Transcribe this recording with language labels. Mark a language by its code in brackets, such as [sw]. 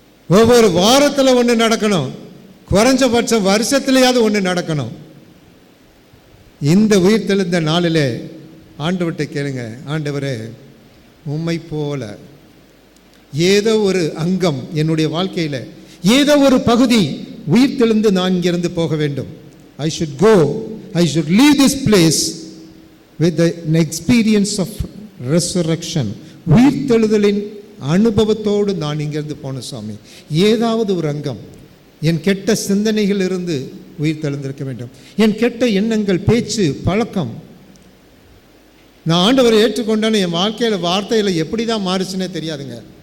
[ta] ஒவ்வொரு வாரத்தில் ஒன்று நடக்கணும். குறைஞ்சபட்சம் வருஷத்துலையாவது ஒன்று நடக்கணும். இந்த உயிர்த்தெழுந்த நாளிலே ஆண்டவர்கிட்ட கேளுங்க, ஆண்டவரே, உம்மை போல ஏதோ ஒரு அங்கம் என்னுடைய வாழ்க்கையில், ஏதோ ஒரு பகுதி உயிர்த்தெழுந்து நான் இங்கிருந்து போக வேண்டும். [en] I should go, I should leave this place with an experience of resurrection. [ta] உயிர்த்தெழுதலின் அனுபவத்தோடு நான் இங்கிருந்து போன சுவாமி. ஏதாவது ஒரு அங்கம் என் கெட்ட சிந்தனைகள் இருந்து உயிர்த்தெழுந்திருக்க வேண்டும். என் கெட்ட எண்ணங்கள், பேச்சு, பழக்கம், நான் ஆண்டவரை ஏற்றுக்கொண்டான்னு என் வாழ்க்கையில் வார்த்தையில் எப்படி தான் மாறுச்சுன்னே தெரியாதுங்க.